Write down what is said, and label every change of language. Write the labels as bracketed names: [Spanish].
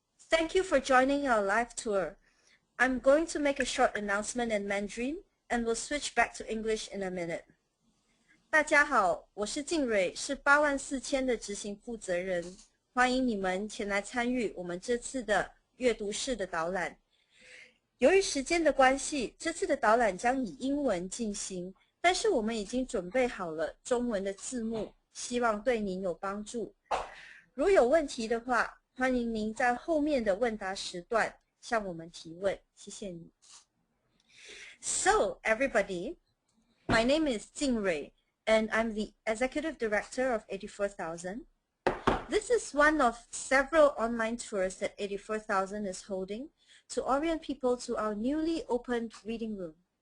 [English] Thank you for joining our live tour. I'm going to make a short announcement in Mandarin and we'll switch back to English in a minute. [Chinese] 大家好，我是静蕊，是84000的执行负责人。欢迎你们前来参与我们这次的阅读室的导览。由于时间的关系，这次的导览将以英文进行，但是我们已经准备好了中文的字幕，希望对您有帮助。如有问题的话，欢迎您在后面的问答时段向我们提问。谢谢你。 [English] So, everybody, my name is Jing Rui, and I'm the Executive Director of 84,000. This is one of several online tours that 84,000 is holding to orient people to our newly opened reading room.